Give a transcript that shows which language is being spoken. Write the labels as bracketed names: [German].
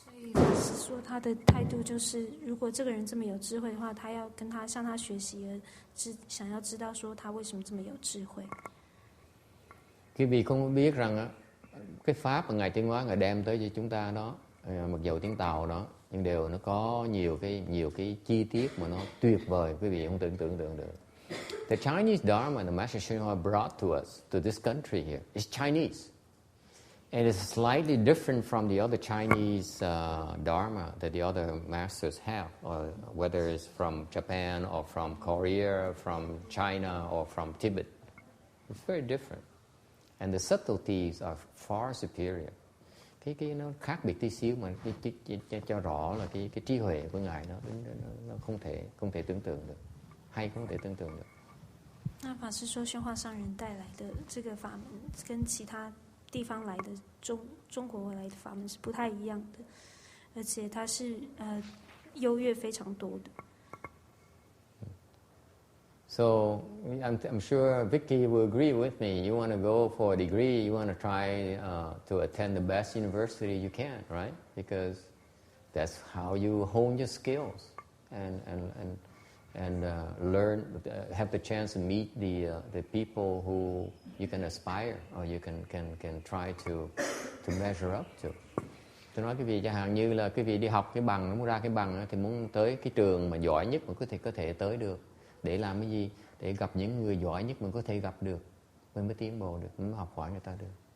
[Chinese] 所以是说他的态度就是，如果这个人这么有智慧的话，他要向他学习，想要知道说他为什么这么有智慧。 [Vietnamese] Quý vị không có biết rằng cái pháp mà ngài Tiên Hóa ngài đem tới cho chúng ta đó, mặc dầu tiếng Tàu đó, nhưng đều nó có nhiều cái chi tiết mà nó tuyệt vời, quý vị không tưởng tượng được. [English] The Chinese Dharma the Master Hsuan Hoa brought to us, to this country here, is Chinese. And it's slightly different from the other Chinese Dharma that the other masters have, or whether it's from Japan or from Korea, from China or from Tibet. It's very different. And the subtleties are far superior. [Vietnamese] Cái nó khác biệt tí xíu mà cho rõ là cái trí huệ của ngài nó không thể tưởng tượng được, hay không thể tưởng tượng được. [Chinese] 那法师说，宣化上人带来的这个法门，跟其他地方来的中国来的法门是不太一样的，而且它是优越非常多的。 [English] So I'm sure Vicky will agree with me. You want to go for a degree, you want to try to attend the best university you can, right? Because that's how you hone your skills and learn, have the chance to meet the people who you can aspire or you can try to measure up to. [Vietnamese] Tôi nói quý vị chẳng hạn như là quý vị đi học cái bằng, muốn ra cái bằng thì muốn tới cái trường mà giỏi nhất mà có thể tới được. Để làm cái gì? Để gặp những người giỏi nhất mình có thể gặp được, mình mới tiến bộ được, mình mới học hỏi người ta được.